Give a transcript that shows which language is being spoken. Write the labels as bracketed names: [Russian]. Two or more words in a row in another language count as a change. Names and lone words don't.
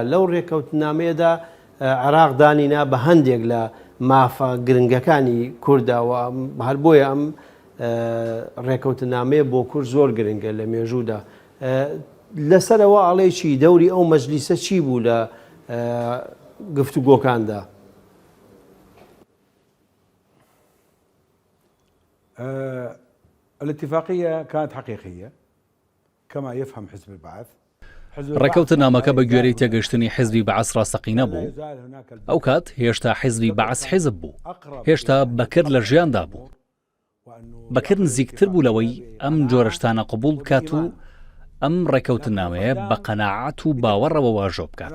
[Central Kurdish] لەو ڕێکەوتنامەیەدا عێراق دانینا بە هەندێک لە مافە گرنگەکانی کورداوە هەر بۆیە ئەم ڕێکەوتنامەیە بۆ کورد زۆر گرنگە لە مێژوودا. لەسەرەوە ئاڵێکی دەوری ئەو مەجلیسە چی بوو لە گفتوگۆکاندا؟ [Arabic] الاتفاقية كانت حقيقية كما يفهم حزب البعث. [Central Kurdish] ڕێکەوتنامەکە بە گوێرەی تێگەشتنی حیزبی بەعەس ڕاستەقینە بوو. ئەو کات هێشتا حیزبی بەعەس حیزب بوو، هێشتا بەکر لە ژیاندا بوو. بەکر نزیکتر بوو لەوەی ئەم جۆرەشتانە قبول بکات و ئەم ڕێکەوتنامەیە بە قەناعەت و باوەڕەوە واژۆ بکات.